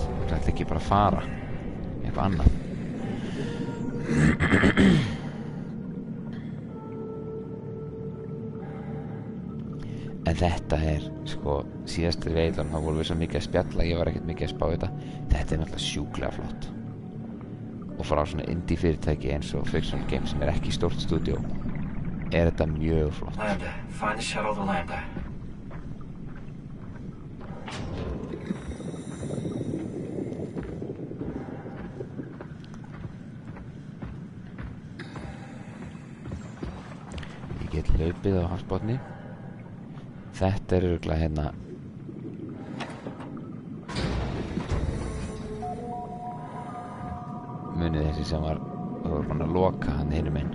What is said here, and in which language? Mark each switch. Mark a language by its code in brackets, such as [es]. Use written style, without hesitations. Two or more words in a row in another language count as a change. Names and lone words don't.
[is] Hún ætla ekki bara að fara eitthvað annað. En þetta er, sko, síðastur veiðan, þá vorum við svo mikið að spjalla, ég var ekkert mikið að spá þetta. Þetta er náttúrulega sjúklega flott. Og frá svona indie fyrirtæki eins og Fiction Games sem er ekki stórt stúdíó, er þetta mjög flott. [en] Lambda, find the shuttle to Lambda. [is] Ég get hlaupið á hafsbotni. Þetta er örugglega hérna munið þessi sem var búin að loka hann hinum inn.